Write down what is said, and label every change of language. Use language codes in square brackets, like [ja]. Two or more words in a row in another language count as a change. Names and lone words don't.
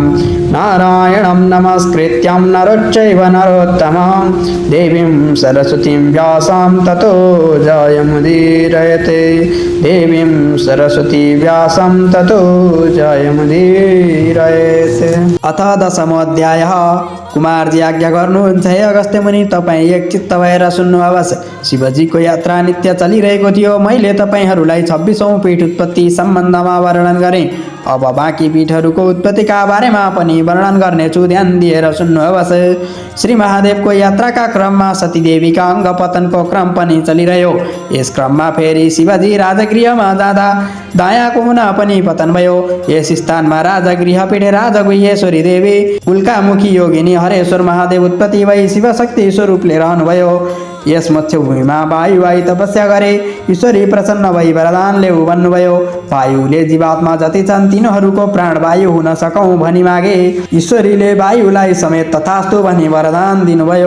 [sa] नारायणं नमस्कृत्यं नरोच्चैव नरोत्तमं देवीं सरस्वतीं व्यासां ततो जयमुदीरयते। देवीं सरस्वती व्यासं ततो जयमुदीरयते। अथ दशमोऽध्यायः। [ne] कुमारजी आज्ञा गर्नुहुन्छ, हे अगस्त्य मुनि, तपाईँ एक चित्त भएर सुन्नुहोस्। शिवजीको यात्रा नित्य चलिरहेको थियो। मैले तपाईँहरूलाई 26औं पीठ उत्पत्ति सम्बन्धमा वर्णन गरेँ। अब बाँकी पीठहरूको उत्पत्तिका बारेमा पनि वर्णन गर्नेछु, ध्यान दिएर सुन्नुहोस्। श्री महादेवको यात्राका क्रममा सतीदेवीका अङ्ग पतनको क्रम पनि चलिरह्यो। यस क्रममा फेरि शिवजी राजगृहमा जाँदा दायाँ कुना पनि पतन भयो। यस स्थानमा राजगृह पीठे राजगुह्येश्वरी देवी उल्कामुखी योगिनी हरेश्वर महादेव उत्पत्ति भई शिवशक्ति स्वरूपले रहनुभयो। यस मध्यभूमिमा वायुलाई तपस्या गरे। ईश्वरी प्रसन्न भई वरदान लेऊ भन्नुभयो। वायुले जीवात्मा जति छन् तिनीहरूको प्राणवायु हुन सकौँ भनी मागे। ईश्वरीले वायुलाई समेत तथास्तु भनी वरदान दिनुभयो।